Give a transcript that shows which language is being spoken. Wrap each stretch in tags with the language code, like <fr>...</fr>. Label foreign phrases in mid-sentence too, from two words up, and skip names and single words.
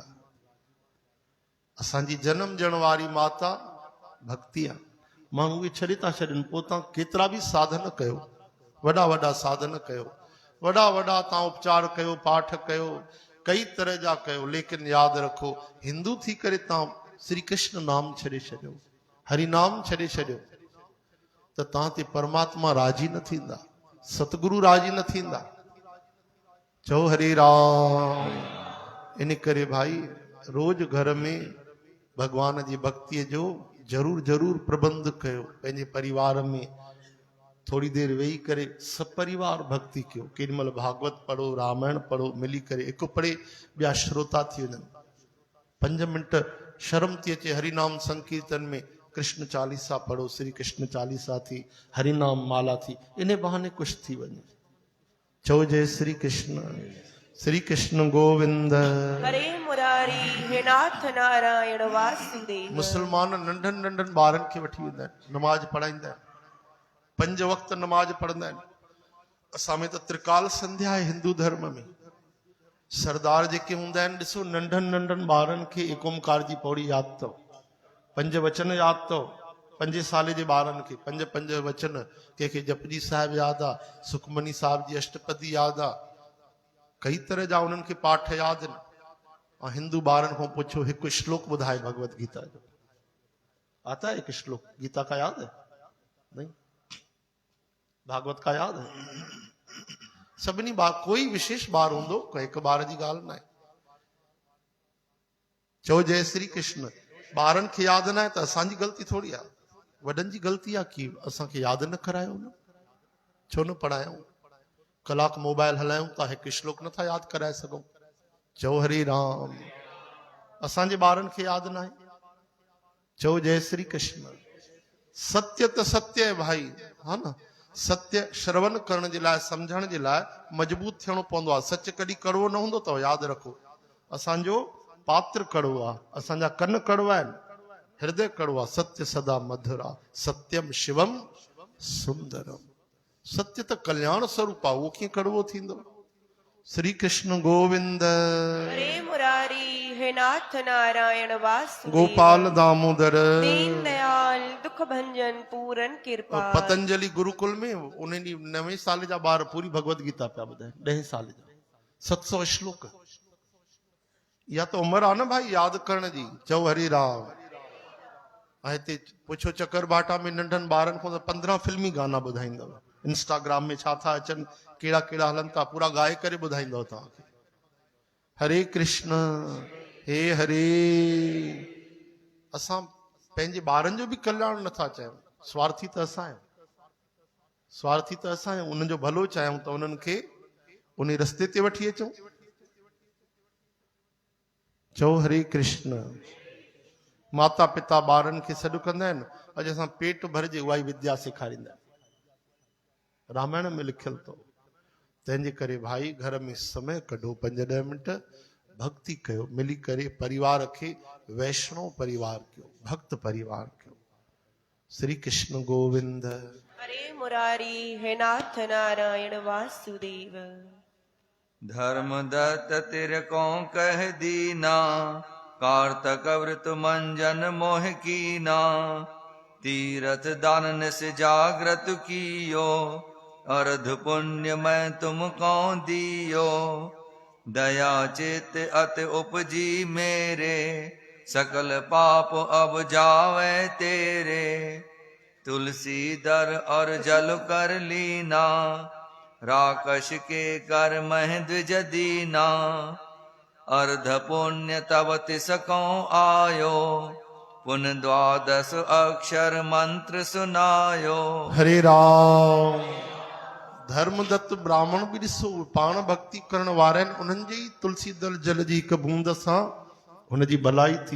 <sd>असांजी जनम ॾियण वारी माता भक्ति आहे। माण्हू उहे छॾे था छॾनि, पोइ तव्हां केतिरा बि साधन कयो, वॾा वॾा साधन कयो, वॾा वॾा तव्हां उपचार कयो, पाठ कयो, कई तरह जा कयो, लेकिन यादि रखो हिंदू थी करे तव्हां श्री कृष्ण नाम छॾे छॾियो, हरि नाम छॾे छॾियो त तव्हां ते परमात्मा राजी न थींदा, सतगुरु राजी न थींदा। चओ हरे राम। इन करे भाई रोज घर में भगवान जी भक्तिअ जो जरूर जरूर प्रबंध कयो। पंहिंजे परिवार में थोड़ी देर वेही करे सपरिवार भक्ति कयो। केॾी महिल भागवत पढ़ो, रामायण पढ़ो, मिली करे हिकु पढ़े ॿिया श्रोता थी वञनि। 5 मिंट शर्म थी अचे हरिनाम संकीर्तन में, कृष्ण चालीसा पढ़ो, श्री कृष्ण चालीसा थी, हरिनाम माला थी, इन बहाने कुछ थी वञे। चओ जय श्री कृष्ण। श्री कृष्ण गोविंद।</sd> <hi>हरे मुरारी हे नाथ नारायण वासुदेव।</hi> <sd>मुसलमान नंढनि नंढनि ॿारनि खे वठी वेंदा आहिनि, नमाज पढ़ाईंदा आहिनि, 5 वक़्त नमाज पढ़ंदा आहिनि। असां में त त्रिकाल संध्या आहे हिंदू धर्म में। सरदार जेके हूंदा आहिनि, ॾिसो नंढनि नंढनि ॿारनि खे एक ओंकार जी पौड़ी यादि अथव, 5 वचन यादि अथव। 5 साल जे ॿारनि खे 5 वचन, कंहिंखे जपजी साहिब यादि आहे, सुखमनी साहिब जी अष्टपदी यादि आहे, कई तरह जा उन्हनि खे पाठ यादि आहिनि। ऐं हिंदू ॿारनि खां पुछो हिकु श्लोक ॿुधाए भगवत गीता जो,</sd> <hi>आता है एक श्लोक गीता का याद है? नहीं। भागवत का याद है?</hi> <sd>सभिनी ॿार, कोई विशेष ॿार हूंदो, हिकु ॿार जी ॻाल्हि न आहे। चओ जय श्री कृष्ण। ॿारनि खे यादि न आहे त असांजी ग़लती थोड़ी आहे, वॾनि जी ग़लती आहे कि असांखे यादि न करायो न, छो न पढ़ायूं। कलाक मोबाइल हलायूं था, हिकु श्लोक नथा यादि कराए सघूं। चओ हरे राम। असांजे ॿारनि खे यादि न आहे। चओ जय श्री कृष्ण। सत्य त सत्य आहे भाई, हा न। सत्य श्रवण करण जे लाइ, सम्झण जे लाइ मजबूत थियणो पवंदो आहे। सच कॾहिं कड़वो न हूंदो अथव, यादि रखो। असांजो पात्र कड़वो आहे, असांजा कन कड़वा आहिनि, हृदय कड़वा। सत्य सदा मधुर आहे,</sd> <sa>सत्यम शिवम सुंदरम।</sa> <sd>सत्य त कल्याण स्वरूप आहे, उहो कीअं कड़वो थींदो।</sd> <hi>श्री कृष्ण गोविंद। हरे मुरारी हे नाथ नारायण वासुदेव। गोपाल दामोदर। दीन दयाल दुख भंजन पूरन कृपा।</hi> <sd>पतंजलि गुरुकुल में उन 9 साल जा ॿार पूरी भगवत गीता पिया ॿुधाइनि, 10 साल जा 700 श्लोक। या तो उम्र आहे न भाई यादि करण जी। चओ हरि राम। ऐं हिते पुछो चकरभाटा में नंढनि ॿारनि खां त 15 फिल्मी गाना ॿुधाईंदव। इंस्टाग्राम में छा था अचनि, कहिड़ा कहिड़ा हलनि था, पूरा ॻाए करे ॿुधाईंदव तव्हांखे।</sd> <hi>हरे कृष्ण हे हरे।</hi> <sd>असां पंहिंजे ॿारनि जो बि कल्याण नथा चाहियूं। स्वार्थी त असां आहियूं, स्वार्थी त असां आहियूं। उन्हनि जो भलो चाहियूं त उन्हनि खे उन रस्ते ते वठी अचूं। चओ हरे कृष्ण। माता पिता ॿारनि खे सॾु कंदा आहिनि, अॼु असां पेट भरिजे उहा ई विद्या सेखारींदा आहियूं। रामायण में लिखियलु अथव। तंहिंजे करे भाई घर में समय कढो, 5-10 मिंट भक्ति कयो, मिली करे परिवार खे वैष्णव परिवार कयो, भक्त परिवार कयो।</sd> <hi>श्री कृष्ण गोविंद। हरे मुरारी हे नाथ नारायण वासुदेव। धर्मदत्त तिरकों कह दीना, कार्तक व्रत मंजन मोह कीना। तीरथ दानन से जागृत कियो, अर्ध पुण्य मैं तुमको दियो। दया चित अति उपजी मेरे, सकल पाप अब जावे तेरे। तुलसी दर और जल कर लीना, राकश के कर मह द्विज दीना। अर्ध पुण्य तब तिसको आयो, पुन 12 अक्षर मंत्र सुनायो।</hi> <sd>हरे राम। धर्मदत्त ब्राह्मण बि ॾिसो पाण भक्ति करण वारा आहिनि, उन्हनि जे ई तुलसी दल जल जी हिकु बूंद सां हुनजी भलाई थी।</sd>